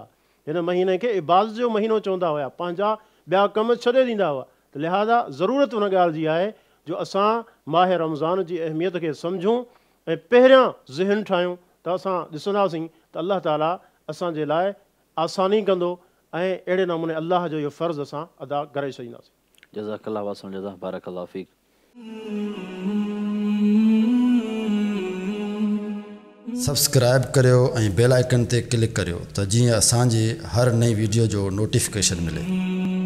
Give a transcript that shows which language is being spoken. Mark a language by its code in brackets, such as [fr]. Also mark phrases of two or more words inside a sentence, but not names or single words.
[sd] हिन महीने खे इबादत जो महीनो चवंदा हुआ, पंहिंजा ॿिया कम छॾे ॾींदा हुआ। त लिहाज़ा ज़रूरत उन ॻाल्हि जी आहे जो असां माह रमज़ान जी अहमियत खे सम्झूं ऐं पहिरियां ज़हन ठाहियूं त असां ॾिसंदासीं त अल्लाह ताला असांजे लाइ आसानी कंदो ऐं अहिड़े नमूने अल्लाह जो इहो फ़र्ज़ु असां अदा करे छॾींदासीं। [ar] جزاك الله واسم جزا بارك الله فيك. [sd] सब्सक्राइब करियो ऐं बेल आइकन ते क्लिक करियो त जीअं असांजी हर नई वीडियो जो नोटिफिकेशन मिले।